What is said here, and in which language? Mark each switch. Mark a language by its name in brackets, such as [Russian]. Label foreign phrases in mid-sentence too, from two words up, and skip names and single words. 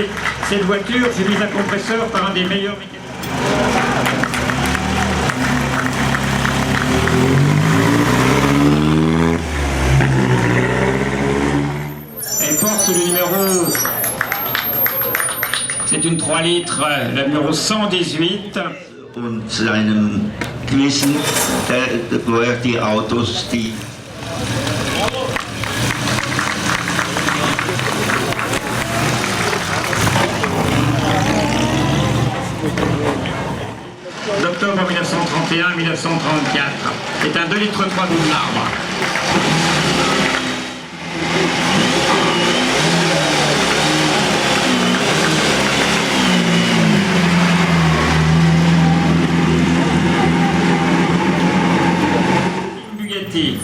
[French] Cette voiture fut mise à compresseur par un des meilleurs mécaniciens. Elle porte le numéro, c'est une 3 litres, le numéro 118. [German] Und seinem Wissen, wo die Autos, die [French] d'octobre 1931 1934. C'est un 2 litres 3 double arbre. Bugatti.